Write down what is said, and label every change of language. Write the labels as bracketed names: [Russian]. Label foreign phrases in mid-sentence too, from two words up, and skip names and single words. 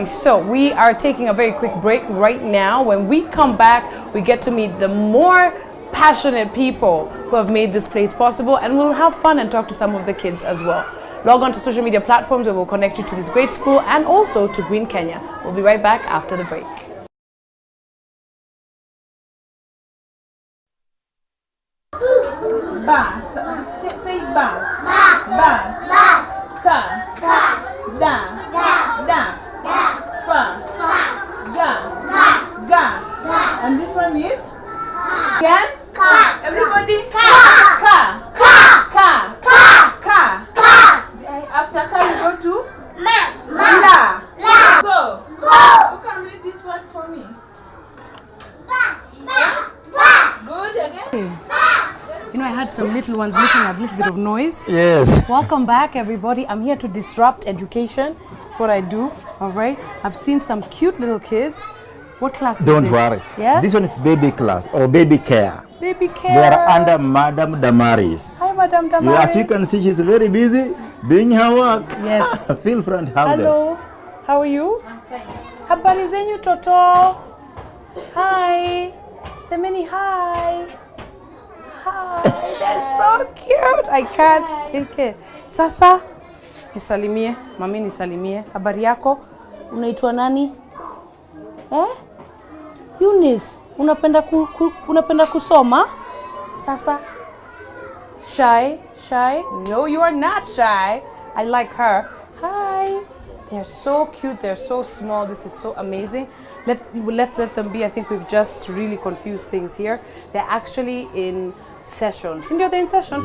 [English] So we are taking a very quick break right now. When we come back, we get to meet the more passionate people who have made this place possible, and we'll have fun and talk to some of the kids as well. Log on to social media platforms where we'll connect you to this great school and also to Green Kenya. We'll be right back after the break. Ba, say ba. Ba. Ba. Ba. Ka. Ka. Da. Da. Da. Da. Fa. Fa. Ga. Ga. Ga. And this one is? Again? Ka. Everybody? Ka. Ka. Ka. Ka. Ka. Ka. Ka. After ka, you go to? Ma. La. La. Go. Go. Who can read this one for me? Ba. Ba. Ba. Good. Again? Ba. You know, I had some little ones making a little bit of noise. Yes. Welcome back, everybody. I'm here to disrupt education, what I do, all right? I've seen some cute little kids. What class is this? Don't worry. Yeah? This one is baby class or baby care. Baby care. They are under Madam Damaris. Hi, Madam Damaris. As you can see, she's very busy doing her work. Yes. Feel free and have Hello. them. How are you? I'm fine. [Swahili] Habari zenyu toto. Hi. Semeni hi. Hi. [English] That's so cute. I can't take it. [Swahili] Sasa, nisalimie. Mami nisalimie. Habari yako? Unaitwa nani? Eunice, unapenda kusoma? Sasa? [English] Shy? No, you are not shy. I like her. Hi. They're so cute, they're so small. This is so amazing. Let's let them be. I think we've just really confused things here. They're actually in session. Cindy, they're in session?